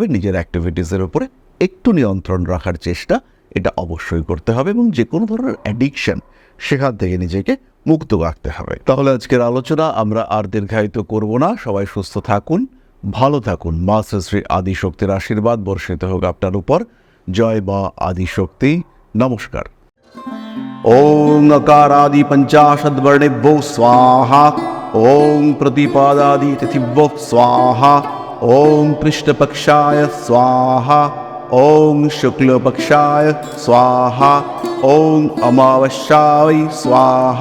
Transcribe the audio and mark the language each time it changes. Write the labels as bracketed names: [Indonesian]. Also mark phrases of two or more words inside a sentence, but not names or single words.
[Bangla] নিজের অ্যাক্টিভিটিসের উপরে একটু নিয়ন্ত্রণ রাখার চেষ্টা এটা অবশ্যই করতে হবে এবং যে কোনো ধরনের অ্যাডিকশন সেখান থেকে নিজেকে মুক্ত রাখতে হবে। তাহলে আজকের আলোচনা আমরা আর দীর্ঘায়িত করব না। সবাই সুস্থ থাকুন, ভালো থাকুন। মা শ্রী আদিশক্তির আশীর্বাদ বর্ষিত হোক আপনার উপর। জয় মা আদিশক্তি। নমস্কার। [Sanskrit] ওং अकारादि पंचाशद्वर्णेभ्यो स्वाहा। ओं प्रतिपादादि तिथिभ्यो स्वाहा। ओं कृष्णपक्षाय स्वाहा। ओं शुक्लपक्षाय स्वाहा। ओं अमावस्याय स्वाहा।